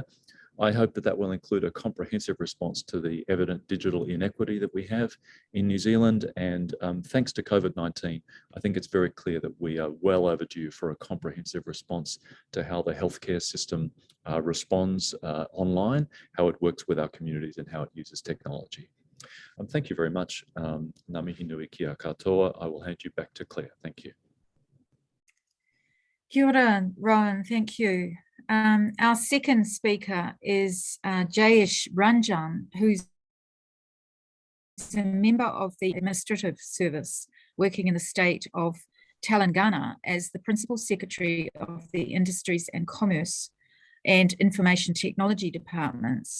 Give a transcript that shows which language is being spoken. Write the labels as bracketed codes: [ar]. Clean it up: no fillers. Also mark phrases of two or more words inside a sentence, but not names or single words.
[en] I hope that that will include a comprehensive response to the evident digital inequity that we have in New Zealand. And thanks to COVID-19, I think it's very clear that we are well overdue for a comprehensive response to how the healthcare system responds online, how it works with our communities, and how it uses technology. Thank you very much. [mi] Ngā mihi nui kia katoa. [en] I will hand you back to Claire. Thank you. [mi] Kia ora, [en] Rowan, thank you. Our second speaker is Jayesh Ranjan, who's a member of the Administrative Service working in the state of Telangana as the Principal Secretary of the Industries and Commerce and Information Technology departments.